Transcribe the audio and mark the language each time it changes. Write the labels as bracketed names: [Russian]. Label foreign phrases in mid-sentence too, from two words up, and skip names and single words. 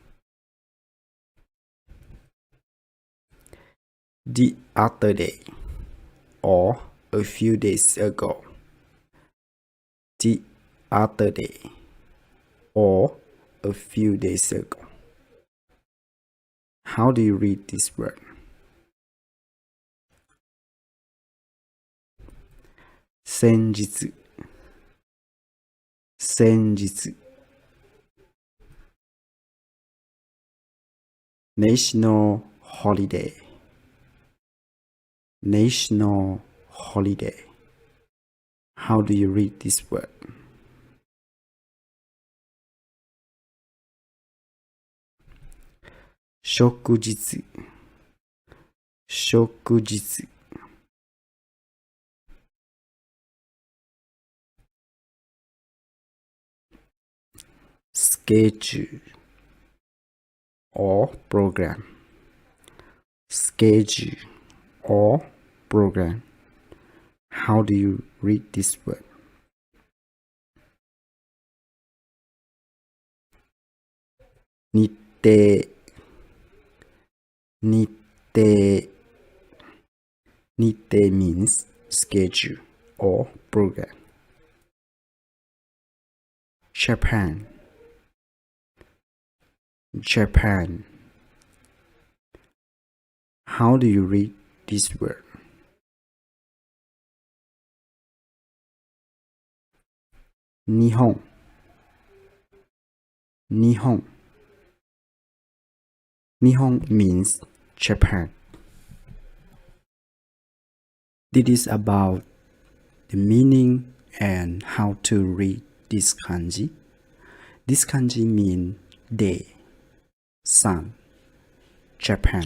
[English] The other day or a few days ago. The other day or a few days ago. How do you read this word? [Japanese] 先日先日 [English] National holiday National holiday How do you read this word? [Japanese] 祝日祝日 [English] Schedule or program Schedule or program How do you read this word? [Japanese] 日程日程日程 [English] means schedule or program. Japan Japan How do you read this word? [Japanese] 日本日本日本 [English] means Japan. This is about the meaning and how to read this kanji. This kanji means day, sun, Japan.